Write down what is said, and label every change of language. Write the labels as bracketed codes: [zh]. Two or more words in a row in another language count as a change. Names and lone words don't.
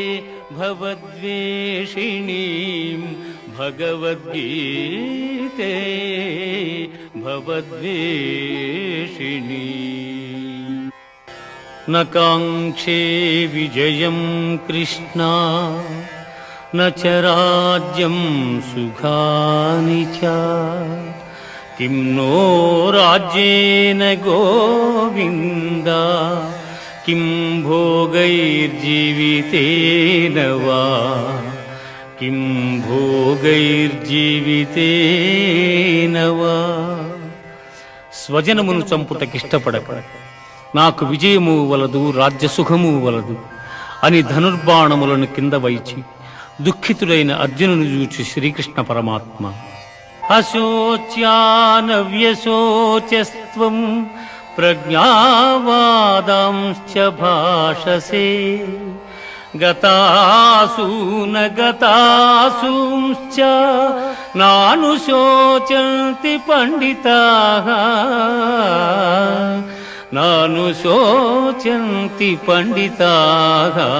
[sa] भवद्वेषिणीं भगवद्गीते भवद्वेषिणीम् न काङ्क्षे विजयं कृष्णा न च राज्यं सुखानि च किं नो राज्येन गोविन्द किं भोगैर्जीवितेन वा किं भोगैर्जीवितेन वा [te] స్వజనమును చంపుటకిష్టపడక నాకు విజయము వలదు రాజ్యసుఖము వలదు అని ధనుర్బాణములను కింద వైచి దుఃఖితుడైన అర్జునుని చూచి శ్రీకృష్ణ పరమాత్మ [sa] అశోచ్యానవ్యశోచస్త్వం ప్రజ్ఞావాదాంశ్చ భాషసే గతాసూన గతాసూంశ్చ నానుశోచంతి పండితాః నానుశోచంతి పండితాః.